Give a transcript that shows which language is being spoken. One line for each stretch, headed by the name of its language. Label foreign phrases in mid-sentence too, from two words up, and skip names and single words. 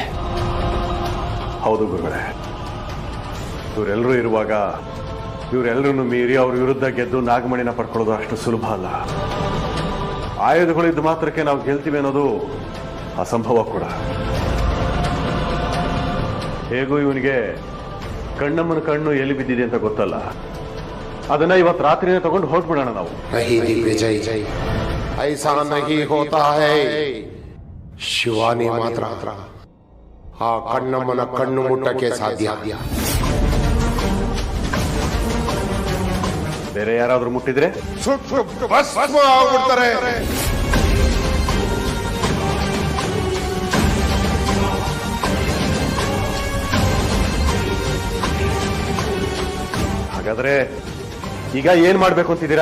Kannada: ಹೌದು ಗುರುಗಳೇ, ಇವರೆಲ್ಲರೂ ಇರುವಾಗ ಇವರೆಲ್ಲರನ್ನು ಮೀರಿ ಅವ್ರ ವಿರುದ್ಧ ಗೆದ್ದು ನಾಗಮಣಿನ ಪಡ್ಕೊಳ್ಳೋದು ಅಷ್ಟು ಸುಲಭ ಅಲ್ಲ. ಆಯುಧಗಳಿದ್ದು ಮಾತ್ರಕ್ಕೆ ನಾವು ಗೆಲ್ತೀವಿ ಅನ್ನೋದು ಅಸಂಭವ ಕೂಡ. ಹೇಗೂ ಇವನಿಗೆ ಕಣ್ಣಮ್ಮನ ಕಣ್ಣು ಎಲ್ಲಿ ಬಿದ್ದಿದೆ ಅಂತ ಗೊತ್ತಲ್ಲ, ಅದನ್ನ ಇವತ್ತು ರಾತ್ರಿನೇ ತಗೊಂಡು ಹೊರಟ್ಬಿಡೋಣ ನಾವು.
Hindi: नहीं दिग्विजय, ऐसा नहीं होता है.
Kannada: ಶಿವಾನಿ ಮಾತ್ರ ಆ ಕಣ್ಣಮ್ಮನ ಕಣ್ಣು ಮುಟ್ಟಕ್ಕೆ ಸಾಧ್ಯ. ಬೇರೆ ಯಾರಾದ್ರೂ ಮುಟ್ಟಿದ್ರೆ ಸುಟ್ಟು ಭಸ್ಮ ಆಗ್ಬಿಡ್ತಾರೆ. ಹಾಗಾದ್ರೆ ಈಗ ಏನ್ ಮಾಡ್ಬೇಕು ಅಂತಿದ್ದೀರಾ?